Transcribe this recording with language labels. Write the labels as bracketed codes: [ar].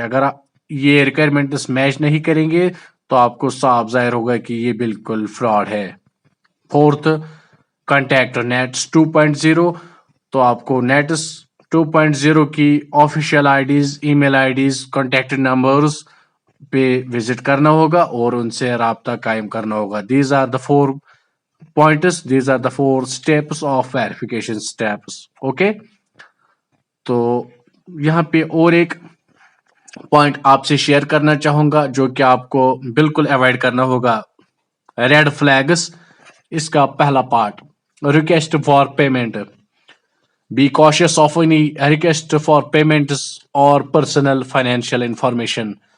[ur] اگر یہ requirements match نہیں کریں گے تو آپ کو صاف ظاہر ہوگا کہ یہ بالکل فراڈ ہے. Fourth, contact nets 2.0. تو آپ کو نیٹس 2.0 کی آفیشیل آئی ڈیز، ای میل آئی ڈیز، کانٹیکٹ نمبرز پہ وزٹ کرنا ہوگا اور ان سے رابطہ قائم کرنا ہوگا. [en] These are the 4 points, these are the 4 steps of verification steps. [ur] Okay, تو یہاں پہ اور ایک پوائنٹ آپ سے شیئر کرنا چاہوں گا جو کہ آپ کو بالکل اوائڈ کرنا ہوگا، ریڈ فلیگس. اس کا پہلا part, [en] Request for payment. Be cautious of any request for payments اور personal financial information.